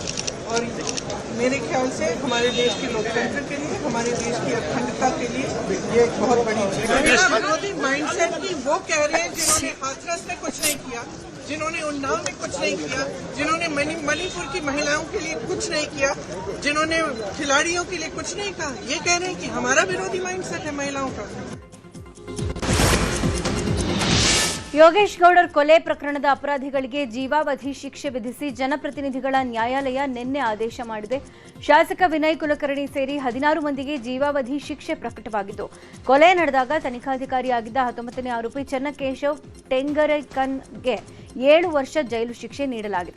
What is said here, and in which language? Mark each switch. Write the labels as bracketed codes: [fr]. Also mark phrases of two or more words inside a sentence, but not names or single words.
[hi] और मेरे ख्याल से हमारे देश के लोकतंत्र के लिए, हमारे देश की अखंडता के लिए ये एक बहुत बड़ी चीज है। विरोधी माइंडसेट की वो कह रहे हैं जिन्होंने हाथरस में कुछ नहीं किया, जिन्होंने उन्नाव में कुछ नहीं किया, जिन्होंने मणिपुर की महिलाओं के लिए कुछ नहीं किया, जिन्होंने खिलाड़ियों के लिए कुछ नहीं कहा, ये कह रहे हैं कि हमारा विरोधी माइंडसेट है महिलाओं का। [kn] ಯೋಗೇಶ್ ಗೌಡರ್ ಕೊಲೆ ಪ್ರಕರಣದ ಅಪರಾಧಿಗಳಿಗೆ ಜೀವಾವಧಿ ಶಿಕ್ಷೆ ವಿಧಿಸಿ ಜನಪ್ರತಿನಿಧಿಗಳ ನ್ಯಾಯಾಲಯ ನಿನ್ನೆ ಆದೇಶ ಮಾಡಿದೆ. ಶಾಸಕ ವಿನಯ್ ಕುಲಕರ್ಣಿ ಸೇರಿ 16 ಮಂದಿಗೆ ಜೀವಾವಧಿ ಶಿಕ್ಷೆ ಪ್ರಕಟವಾಗಿದ್ದು, ಕೊಲೆ ನಡೆದಾಗ ತನಿಖಾಧಿಕಾರಿಯಾಗಿದ್ದ 19ನೇ ಆರೋಪಿ ಚನ್ನಕೇಶವ್ ಟೆಂಗರಕನ್ಗೆ 7 ವರ್ಷ ಜೈಲು ಶಿಕ್ಷೆ ನೀಡಲಾಗಿದೆ.